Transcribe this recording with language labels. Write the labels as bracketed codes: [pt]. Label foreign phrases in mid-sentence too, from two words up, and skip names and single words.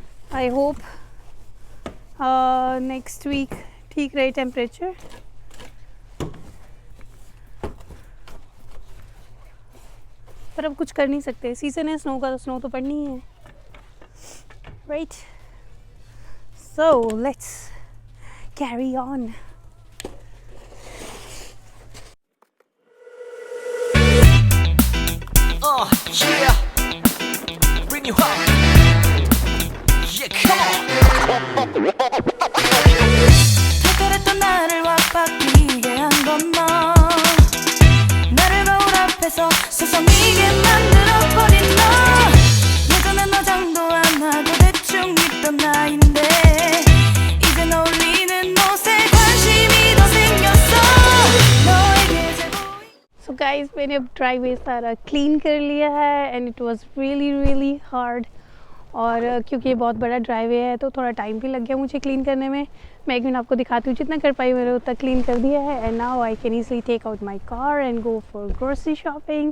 [en] I hope next week [hi] ठीक रहे टेम्परेचर। पर अब कुछ कर नहीं सकते, सीज़न है स्नो का तो स्नो तो पड़नी ही है, राइट। [en] so let's carry on. Yeah. Bring you up. Yeah, come on. [ko] 특별했던 나를 와바뀌게 한 건 너. 나를 거울 앞에서 서성이게 만들어버린 너. 예전엔 화장도 안 하고 대충 입던 나인데 이젠 어울리는 옷에 관심이 더 생겼어. 너에게 제보이. [en] so guys [hi] मैंने अब ड्राइवे सारा क्लीन कर लिया है [en] and it was really hard. [hi] और क्योंकि ये बहुत बड़ा ड्राइवे है तो थोड़ा टाइम भी लग गया मुझे क्लीन करने में। मैं एक मिनट आपको दिखाती हूँ, जितना कर पाई मैंने उतना क्लीन कर दिया है। [en] and now I can easily take out my car and go for grocery shopping.